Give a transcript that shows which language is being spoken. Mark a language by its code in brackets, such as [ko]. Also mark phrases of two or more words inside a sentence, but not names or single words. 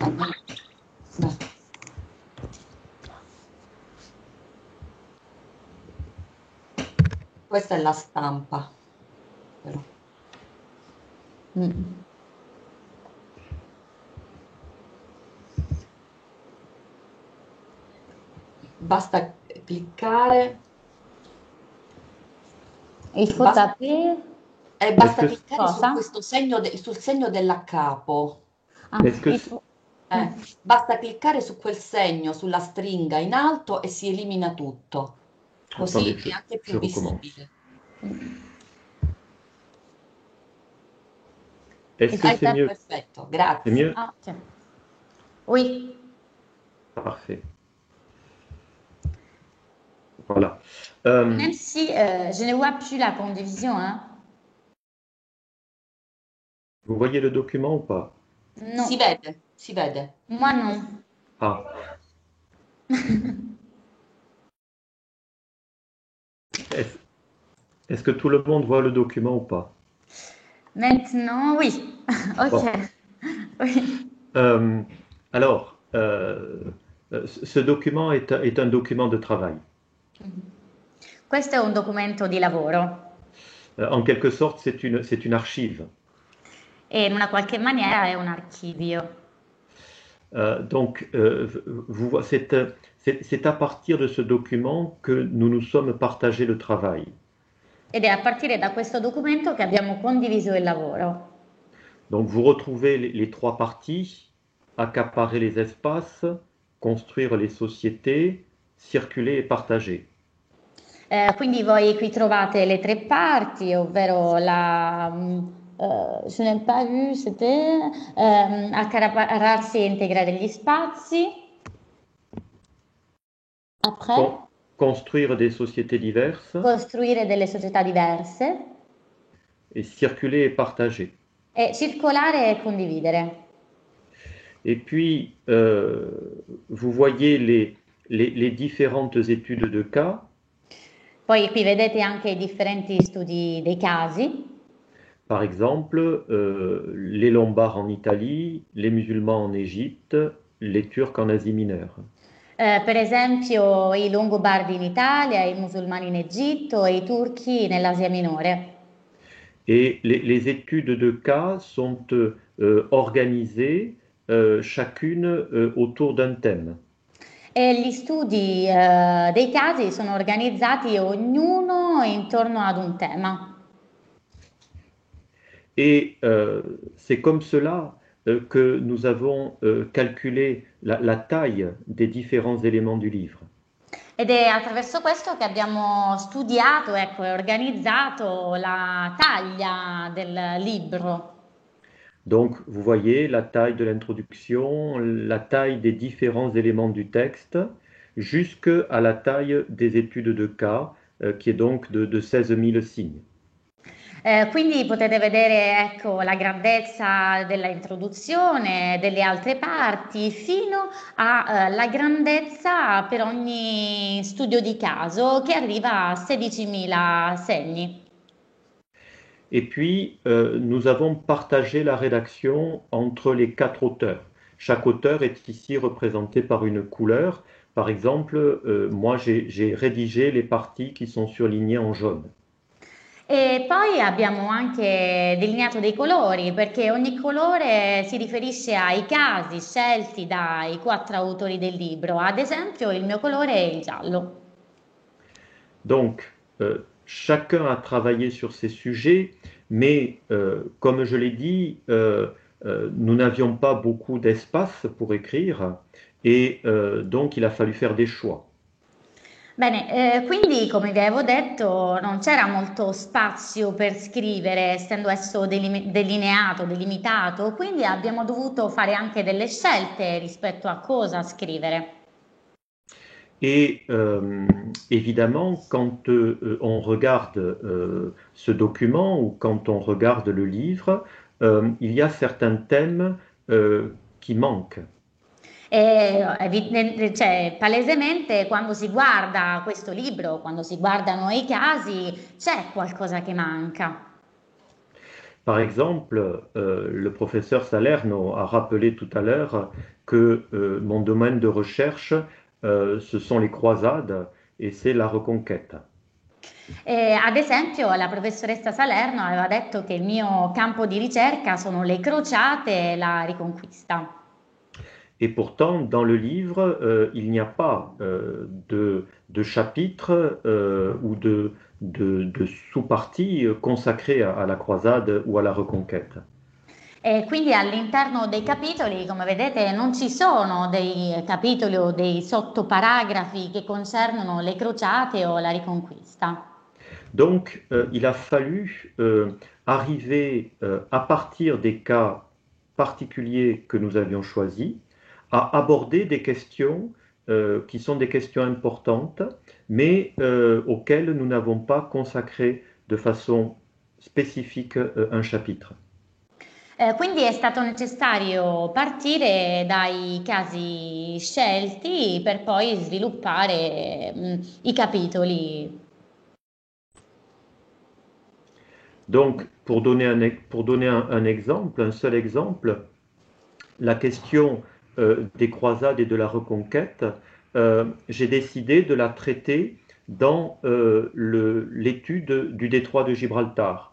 [it] Questa è la stampa. Però. Basta cliccare. [fr] Il faut [it] Basta, [fr] taper Est-ce [it] basta [fr] que, [it] cliccare su cosa? questo segno, sul segno della capo. Ah, [fr] est-ce que, il faut... [it] Basta cliccare su quel segno, sulla stringa in alto e si elimina tutto. [fr] attendez, [it] Così è anche [fr] je [it] più [fr] recommence. [it] visibile. [fr] Est-ce Il que faut c'est taper. mieux? [it] Perfetto, [fr] C'est [it] grazie. [fr] mieux? Ah, ok. Oui. Parfait. Voilà. Euh, Même si je ne vois plus la condivision, hein. vous voyez le document ou pas? [it] Si [fr] Non, [it] vede, si vede. [fr] moi non. Ah, est-ce, est-ce que tout le monde voit le document ou pas? Maintenant, oui. Ok. Bon. Oui. Euh, alors, ce document est un document de travail. [it] Questo è un documento di lavoro [fr] En quelque sorte, c'est une archive. [it] e in una qualche maniera è un archivio. [fr] Donc, c'est à partir de ce document que nous nous sommes partagés le travail. [it] Ed è a partire da questo documento che abbiamo condiviso il lavoro. [fr] Donc, vous retrouvez les trois parties: accaparer les espaces, construire les sociétés, circuler et partager. [it] Quindi voi qui trovate le tre parti, ovvero [fr] je n'ai pas vu, c'était [it] accaparrarsi e integrare gli spazi. [fr] Après, Con- construire des sociétés diverses [it] costruire delle società diverse [fr] et circuler et partager. [it] e circolare e condividere. [fr] Et puis, vous voyez les différentes études de cas. [it] Poi qui vedete anche i differenti studi dei casi. [fr] Par exemple, les Lombards en Italie, les musulmans en Égypte, les Turcs en Asie mineure. [it] Per esempio i Longobardi in Italia, i musulmani in Egitto e i turchi nell'Asia minore. [fr] Et les études de cas sont organisées chacune autour d'un thème. [it] E gli studi dei casi sono organizzati ognuno intorno ad un tema. [fr] Et c'est comme cela que nous avons calculé la taille des différents éléments du livre. [it] Ed è attraverso questo che abbiamo studiato, ecco, e organizzato la taglia del libro. [fr] Donc, vous voyez la taille de l'introduction, la taille des différents éléments du texte, jusqu'à la taille des études de cas, qui est donc de 16 000 signes. [it] Quindi potete vedere, ecco, la grandezza della introduzione, delle altre parti, fino alla grandezza per ogni studio di caso che arriva a 16.000 segni. [fr] Et puis, nous avons partagé la rédaction entre les quatre auteurs. Chaque auteur est ici représenté par une couleur. Par exemple, moi, j'ai rédigé les parties qui sont surlignées en jaune. [it] E poi abbiamo anche delineato dei colori, perché ogni colore si riferisce ai casi scelti dai quattro autori del libro. Ad esempio, il mio colore è il giallo. [fr] Donc, chacun a travaillé sur ces sujets, mais comme je l'ai dit, nous n'avions pas beaucoup d'espace pour écrire et donc il a fallu faire des choix. [it] Bene, quindi come vi avevo detto non c'era molto spazio per scrivere, essendo esso delineato, delimitato, quindi abbiamo dovuto fare anche delle scelte rispetto a cosa scrivere. [fr] Et évidemment, quand on regarde ce document ou quand on regarde le livre, il y a certains thèmes qui manquent. [it] Cioè, palesemente quando si guarda questo libro, quando si guardano i casi, c'è qualcosa che manca. [fr] Par exemple, le professeur Salerno a rappelé tout à l'heure que mon domaine de recherche, ce sont les croisades et c'est la reconquête. [it] Ad esempio, la professoressa Salerno aveva detto che il mio campo di ricerca sono le crociate e la Riconquista. [fr] Et pourtant, dans le livre, il n'y a pas de chapitre ou de sous-partie consacrés à la croisade ou à la reconquête. [it] E quindi all'interno dei capitoli, come vedete, non ci sono dei capitoli o dei sottoparagrafi che concernono le crociate o la Riconquista. [fr] Donc, il a fallu arriver à partir des cas particuliers que nous avions choisis, à aborder des questions qui sont des questions importantes, mais auxquelles nous n'avons pas consacré de façon spécifique un chapitre. [it] Quindi è stato necessario partire dai casi scelti per poi sviluppare i capitoli. [fr] Donc, pour donner un exemple, un seul exemple, la question des croisades et de la reconquête, j'ai décidé de la traiter dans l'étude du détroit de Gibraltar.